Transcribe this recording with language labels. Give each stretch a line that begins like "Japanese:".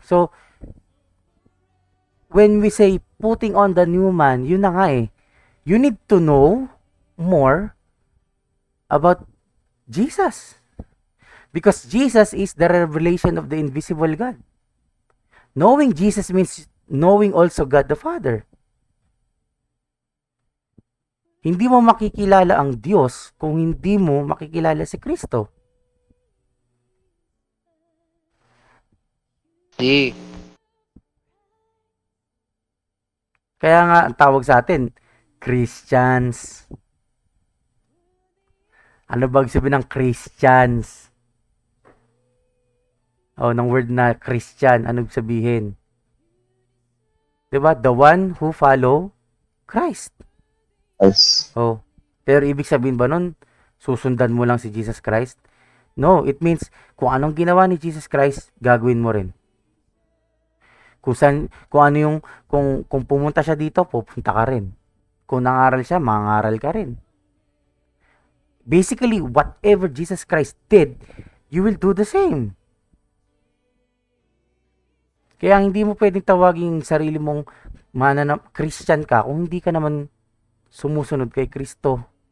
English: So, when we say putting on the new man,
Filipino: yun na nga eh.
English: You need to know more about Jesus. Because Jesus is the revelation of the invisible God. Knowing Jesus means knowing also God the Father.
Filipino: Hindi mo makikilala ang Diyos kung hindi mo makikilala si Kristo. Kaya nga, ang tawag sa atin, Christians. Ano ba sabihin ng Christians? Ng word na Christian, anong sabihin? Diba?
English: The one who follow Christ. Yes.
Filipino: Pero ibig sabihin ba nun, susundan mo lang si Jesus Christ?
English: No, it means,
Filipino: kung anong ginawa ni Jesus Christ, gagawin mo rin. Kung pumunta siya dito, pupunta ka rin. Kung nangaral siya, mangaral ka rin.
English: Basically, whatever Jesus Christ did, you will do the same.
Filipino: Kaya hindi mo pwedeng tawagin sarili mong Christian ka kung hindi ka naman sumusunod kay Kristo.